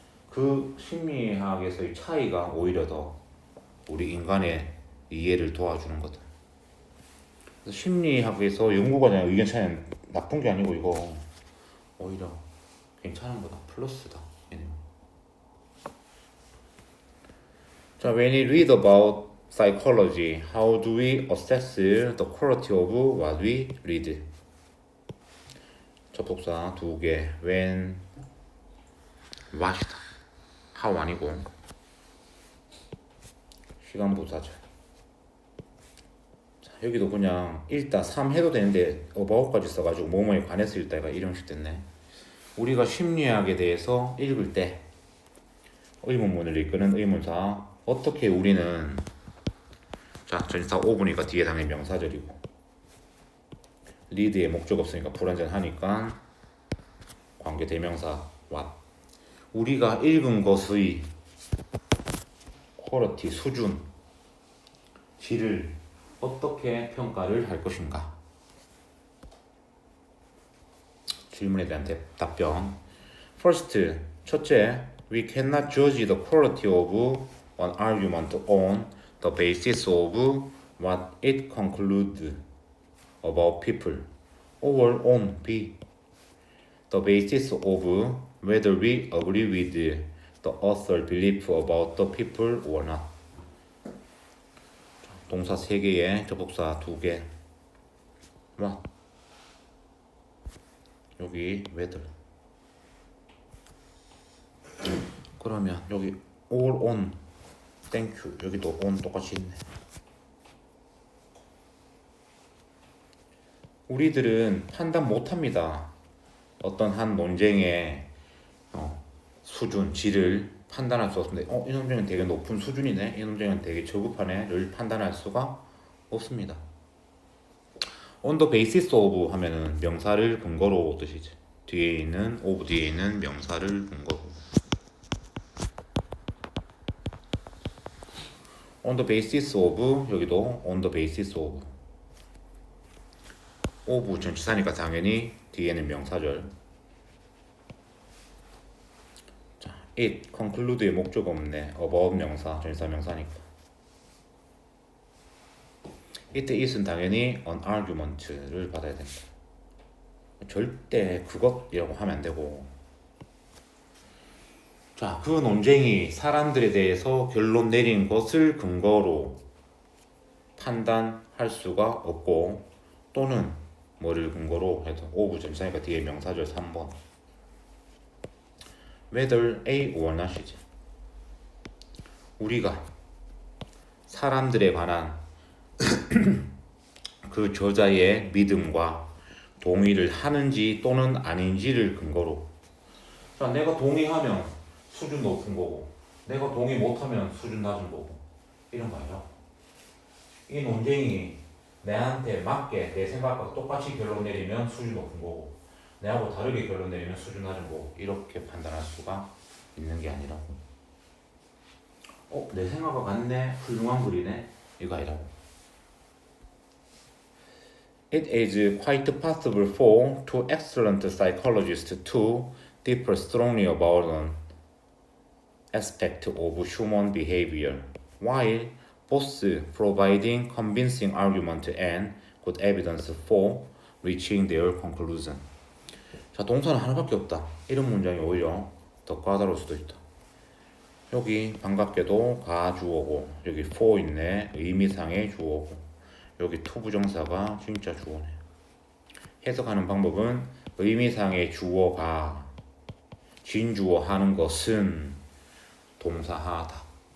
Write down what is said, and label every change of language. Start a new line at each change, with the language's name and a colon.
Korean: 그 심리학에서의 차이가 오히려 더 우리 인간의 이해를 도와주는 거다. 그래서 심리학에서 연구관의 의견 차이는 나쁜 게 아니고 이거 오히려 괜찮은 거다. 플러스다.
English: 자, when we read about psychology, how do we assess the quality of what we read?
Korean: 접속사 두 개. when, what이다. how 아니고 시간 부사절. 자, 여기도 그냥 읽다 3 해도 되는데 about까지 써가지고 뭐뭐에 관해서 읽다가 이런 식 됐네. 우리가 심리학에 대해서 읽을 때 의문문을 이끄는 의문사 어떻게 우리는 자 전치사 오브니까 뒤에 당연히 명사절이고 리드에 목적 없으니까 불완전하니까 관계 대명사 what 우리가 읽은 것의 퀄리티 수준 질을 어떻게 평가를 할 것인가. 질문에 대한 답변.
English: First, 첫째, we cannot judge the quality of an argument on the basis of what it concludes about people, or on B, the basis of whether we agree with the author's belief about the people or not.
Korean: 동사 3개에 접속사 2개. what? 여기 whether.
English: 그러면 여기 all on, thank you.
Korean: 여기도 on 똑같이 있네. 우리들은 판단 못합니다. 어떤 한 논쟁의 수준, 질을 판단할 수 없는데 이 논쟁은 되게 높은 수준이네, 이 논쟁은 되게 저급하네를 판단할 수가 없습니다.
English: on the basis of
Korean: 하면은 명사를 근거로 뜻이지. 뒤에 있는 of 뒤에 있는 명사를 근거로.
English: on the basis of
Korean: 여기도 on the basis of of 전치사니까 당연히 뒤에는 명사절. 자, it conclude의 목적 없네. about 명사 전치사 명사니까. it is은 당연히 an argument를 받아야 된다. 절대 그것이라고 하면 안 되고. 자, 그 논쟁이 사람들에 대해서 결론 내린 것을 근거로 판단할 수가 없고, 또는 뭐를 근거로 해도 of 전치사니까 뒤에 명사절 3번. whether A or not이지. 우리가 사람들에 관한 그 저자의 믿음과 동의를 하는지 또는 아닌지를 근거로. 자, 내가 동의하면 수준 높은 거고, 내가 동의 못하면 수준 낮은 거고, 이런 거 아니야. 이 논쟁이 내한테 맞게 내 생각과 똑같이 결론 내리면 수준 높은 거고, 내하고 다르게 결론 내리면 수준 낮은 거고, 이렇게 판단할 수가 있는 게 아니라고. 내 생각과 같네, 훌륭한 글이네, 이거 아니라고.
English: It is quite possible for two excellent psychologists to differ strongly about an aspect of human behavior, while both providing convincing argument and good evidence for reaching their conclusion.
Korean: 자, 동사는 하나밖에 없다. 이런 문장이 오히려 더 까다로울 수도 있다. 여기 반갑게도 가 주어고, 여기 for 있네, 의미상의 주어고, 여기 to 부정사가 진짜 주어네. 해석하는 방법은 의미상의 주어가 진주어 하는 것은 동사하다.